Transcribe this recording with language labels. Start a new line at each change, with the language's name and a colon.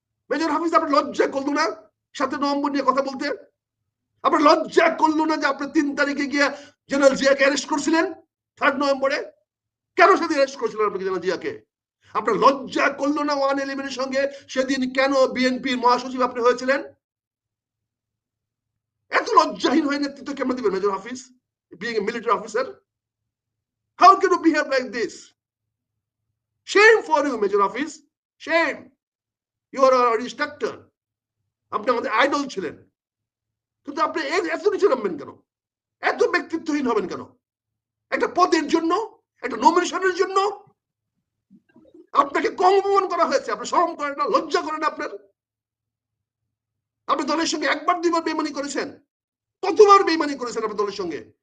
Bangla: Major হাফিজ, আপনার লজ্জা করলো না 7 নভেম্বর নিয়ে কথা বলতে? আপনার লজ্জা করলো না যে আপনি 3 তারিখে গিয়ে জেনারেল জিয়াকে অ্যারেস্ট করছিলেন 3 নভেম্বরে? কেন সেদিন অ্যারেস্ট করেছিলেন আপনি জেনারেল জিয়াকে? আপনার লজ্জা করলো না 111 সঙ্গে সেদিন কেন বিএনপির মহাসচিব আপনি হয়েছিলেন? এত লজ্জাহীন হয়ে নেতৃত্ব কেমন দিবেন major Hafiz,
English: being a military officer? How can you behave like this? Shame for you, Major Hafiz. Shame. You are our instructor.
Bangla: আপনি আমাদের আইডল ছিলেন, কিন্তু আপনি এত নিচে নামবেন কেন? এত ব্যক্তিত্বহীন হবেন কেন? একটা পদের জন্য, একটা নমিনেশনের জন্য আপনাকে কম অপমান করা হয়েছে। আপনি শরম করেন না, লজ্জা করেন আপনার? আপনি দলের সঙ্গে একবার 2বার বেইমানি করেছেন, কতবার বেইমানি করেছেন আপনি দলের সঙ্গে?